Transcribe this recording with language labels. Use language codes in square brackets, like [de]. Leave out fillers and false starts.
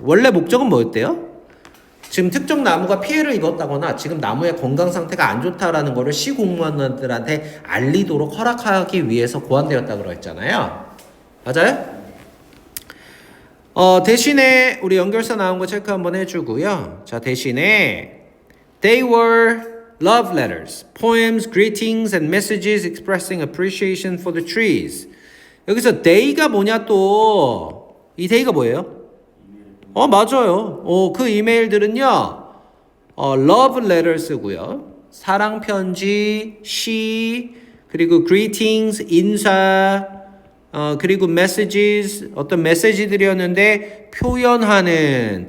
[ko] 원래 목적은 뭐였대요? 지금 특정 나무가 피해를 입었다거나 지금 나무의 건강 상태가 안 좋다라는 거를 시공무원들한테 알리도록 허락하기 위해서 고안되었다고 그랬잖아요. 맞아요? 대신에 우리 연결사 나온 거 체크 한번 해주고요. 자, 대신에 [en] they were love letters, poems, greetings and messages expressing appreciation for the trees. [ko] 여기서 they가 뭐냐 또 이 they가 뭐예요? 맞아요. 그 이메일들은요, [en] love letters [ko] 고요. 사랑 편지, 시, 그리고 greetings, 인사, 그리고 messages, 어떤 메시지들이었는데 표현하는.